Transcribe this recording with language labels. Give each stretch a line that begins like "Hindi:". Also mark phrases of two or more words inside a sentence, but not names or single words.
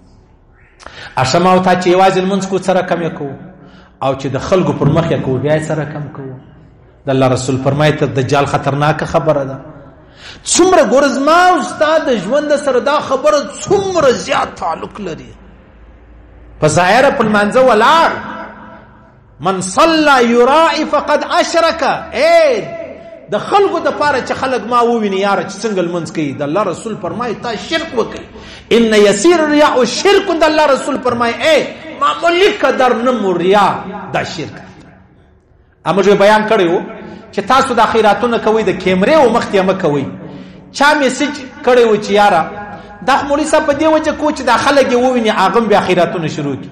Pashto: اشه ما ورته چې یوازې لمونځ کوو څه رقم یې کوو، او چې د خلکو پر مخ یې کوو بیا یې څه رقم کوو. د الله رسول فرمایي تر دجال خطرناکه خبره ده. څومره ګوره زما او ستا د ژوند سره دا خبره څومره زیات تعلق لري. په ظاهره په لمانځه ولاړ
Arabic: من صلى يراعي فقد اشرك،
Pashto: د خلکو د پاره چې خلک ما وویني یاره چې څنګه لمونځ کوي. د الله رسول فرمایي تا شرک وکړي.
Arabic: ان يسير الرياء شرك،
Pashto: د الله رسول فرمایي معمولی قدر نه ریا دا شرک. امر بیان کړیو چې تاسو د خیراتونه کوي د کیمرې او مخ ته مه کوي. چا میسج کړیو چې یاره دا مولوی صاحب په دې وجه کو چې دا خلک یې وویني هغه بیا خیراتونه شروع کړي.